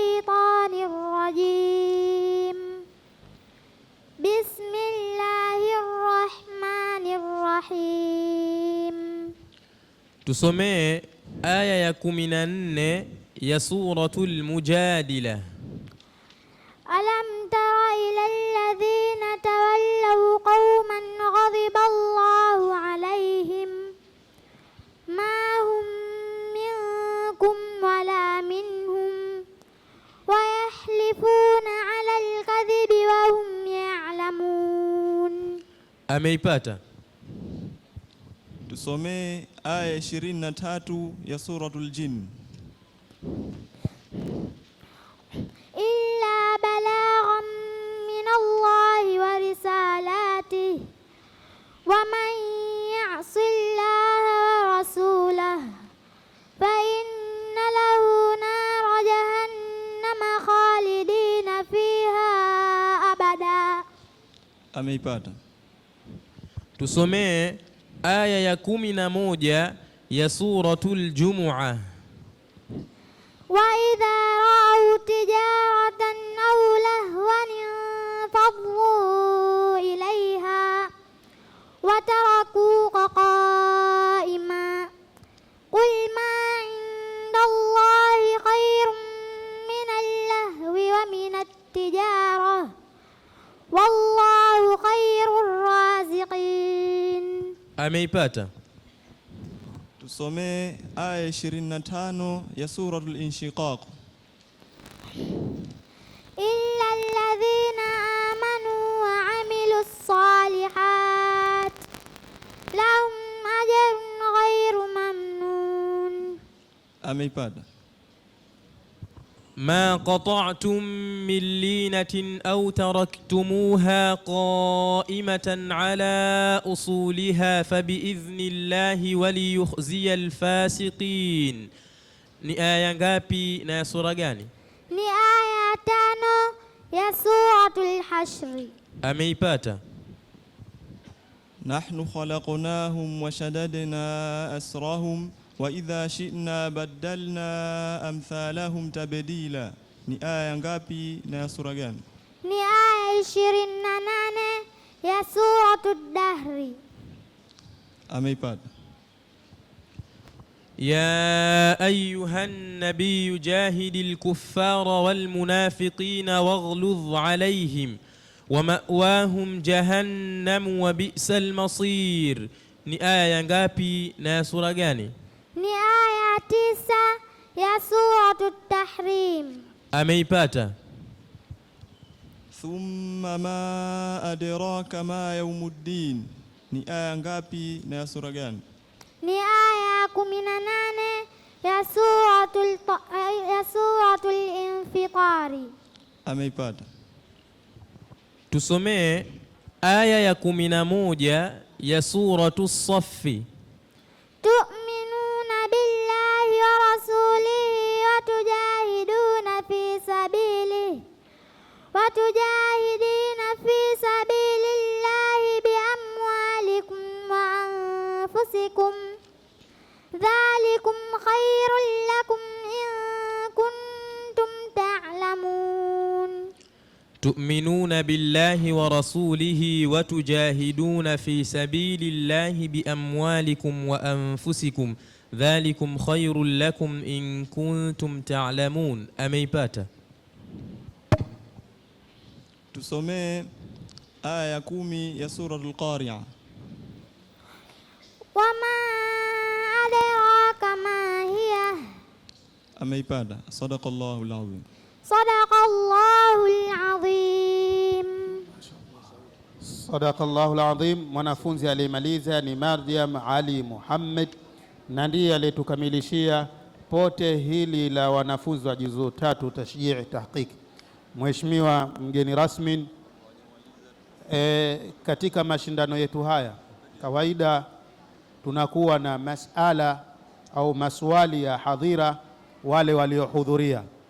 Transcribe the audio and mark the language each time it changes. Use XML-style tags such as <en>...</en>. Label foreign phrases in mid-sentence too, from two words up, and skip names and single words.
<ar>الشيطان الرجيم بسم الله الرحمن الرحيم.</ar> <sw>Tusomee aya ya 14 ya suratul Mujadila.</sw> <ar>ألم تر إلى الذين تولوا قوما غضب الله عليهم ما هم منكم ولا منهم ويحلفون على الكذب وهم يعلمون.</ar> <sw>Ameipata. Tusomee aya 23 ya suratul Jinn.</sw> <ar>إلا بلاغا من الله ورسالاته ومن يعص الله ورسوله فإن له نار جهنم خالدين فيها أبدا.</ar> <sw>Ameipata. Tusomee aya ya 11 ya suratul Jumu'ah.</sw> <ar>وإذا رأوا تجارة أو لهوا انفضوا إليها وتركوك قائما قل ما عند الله خير من اللهو ومن التجارة والله خير الرازقين.</ar> <sw>Ameipata. Tusomee aya 25 ya suratul Inshiqaq.</sw> <ar>إلا الذين آمنوا وعملوا الصالحات لهم أجر غير ممنون.</ar> <sw>Ameipata.</sw> <ar>ما قطعتم من لينة أو تركتموها قائمة على أصولها فبإذن الله وليخزي الفاسقين.</ar> <sw>Ni aya ngapi na ya sura gani? Ni aya 5 ya suratul Hashr. Ameipata.</sw> <ar>نحن خلقناهم وشددنا أسرهم وإذا شئنا بدلنا أمثالهم تبديلا.</ar> <sw>Ni aya ngapi na ya sura gani? Ni aya 28 ya suratul Dahri. Ameipata.</sw> <ar>يا أيها النبي جاهد الكفار والمنافقين واغلظ عليهم ومأواهم جهنم وبئس المصير.</ar> <sw>Ni aya ngapi na ya sura gani? Ni aya 9 ya suratul Tahrim. Ameipata.</sw> <ar>ثم ما أدراك ما يوم الدين.</ar> <sw>Ni aya ngapi na ya sura gani? Ni aya 18 ya suratul Infitari. Ameipata. Tusomee aya ya 11 ya suratu Saffi.</sw> <ar>تؤمنون بالله ورسوله وتجاهدون في سبيله بأموالكم وأنفسكم ذلكم خير لكم إن كنتم تعلمون. تؤمنون بالله ورسوله وتجاهدون في سبيل الله بأموالكم وأنفسكم ذلكم خير لكم إن كنتم تعلمون. Ameipata.</ar> <sw>Tusomee aya 10 ya suratul Qari'ah.</sw> <ar>وما أدراك ما هيه.</ar> <sw>Ameipata.</sw> <ar>صدق الله العظيم. صدق الله العظيم. صدق الله العظيم.</ar> <sw>Mwanafunzi aliyemaliza ni Maryam Ali Muhammad na ndiye aliyetukamilishia pote hili la wanafunzi wa juzuu 3 tashjii tahqiq. Mheshimiwa mgeni rasmi, katika mashindano yetu haya kawaida tunakuwa na masala au maswali ya hadhira wale waliohudhuria,</sw>